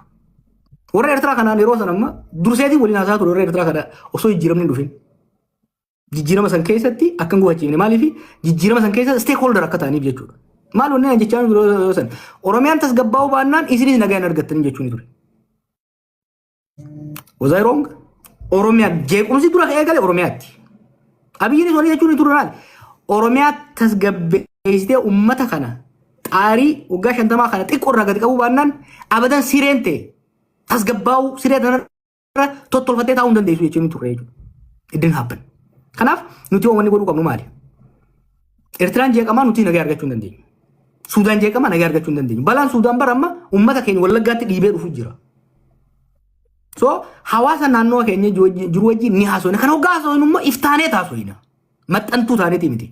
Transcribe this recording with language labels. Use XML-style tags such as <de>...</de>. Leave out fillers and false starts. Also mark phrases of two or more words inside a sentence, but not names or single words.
<om>Warra Eertiraa kanaan yeroo san amma durseetiin waliin haasaa ture warra Eertiraa kana osoo jijjiiramni hin dhufin. Jijjiirama san keessatti akkan gufachiifne maaliif jijjiirama san keessa stakeholder akka ta'aniif jechuudha. Maal wanni jechaan biroo san Oromiyaan tasgabbaa'uu baannaan isinis nagaa hin argattan jechuun ture.</om> <en>Was I wrong?</en> <om>Oromiyaa jeequmsi dura ka'ee gale Oromiyaatti. Abiyyiin walii jechuun ture maali? Oromiyaa tasgabbeessitee uummata kana xaarii waggaa 50 kana xiqqoo irraa gadi qabuu baannaan abadan sireen ta'e tasgabbaa'uu siree kanarra tottolfattee taa'uu hin dandeessu jechuun ture jechuudha.</om> <en>It didn't happen.</en> <om>Kanaaf nuti wanni godhuu qabnu maali? Eertiraan jeeqamaa nuti nagaa argachuu hin dandeenyu. Suudaan jeeqamaa nagaa argachuu hin dandeenyu. Balaan Suudaan bara amma uummata keenya Wallaggaatti dhiibee dhufuu jira. So hawaasa naannoo keenya jiru wajjin ni haasofna. Kan hoggaa haasofnu immoo iftaanee taasofna. Maxxantuu taaneeti miti.</om>